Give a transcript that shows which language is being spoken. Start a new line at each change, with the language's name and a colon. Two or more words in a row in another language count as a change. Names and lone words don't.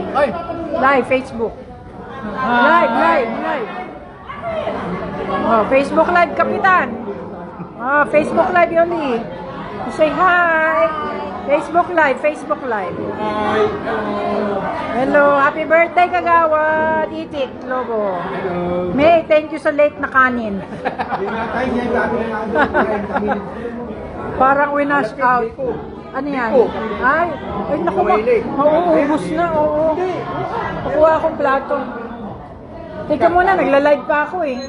English: Live, Facebook. Live. Oh, Facebook Live, Kapitan. Oh, Facebook Live, Yoli. Say hi. Facebook Live. Hi. Hello. Happy birthday, Kagawad. Itik, logo. Hello.
Filipino: May,
English: thank you
Filipino: sa late na kanin. Parang winash out. Ano yan? Ay, naku, mauubos na, oo. Nakuha akong plato. Teka muna, nagla-live pa ako eh.